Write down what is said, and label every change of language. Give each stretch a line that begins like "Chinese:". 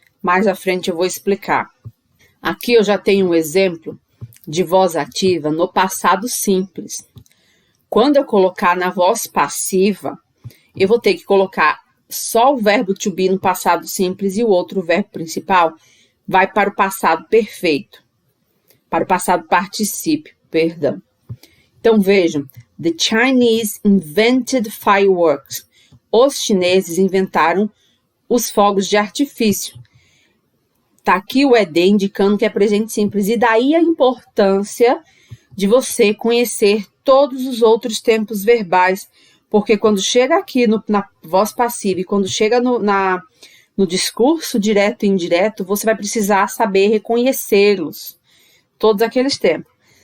Portuguese: Mais à frente eu vou explicar. Aqui eu já tenho um exemplo de voz ativa no passado simples. Quando eu colocar na voz passiva, eu vou ter que colocar só o verbo to be no passado simples e o outro verbo principal vai para o passado perfeito. Para o passado particípio, perdão. Então, vejam.
English: The Chinese invented fireworks.
Portuguese: Os chineses inventaram os fogos de artifício. Tá aqui o ED indicando que é presente simples. E daí a importância de você conhecer todos os outros tempos verbais. Porque quando chega aqui na voz passiva e quando chega no discurso direto e indireto, você vai precisar saber reconhecê-los. Todos aqueles tempos.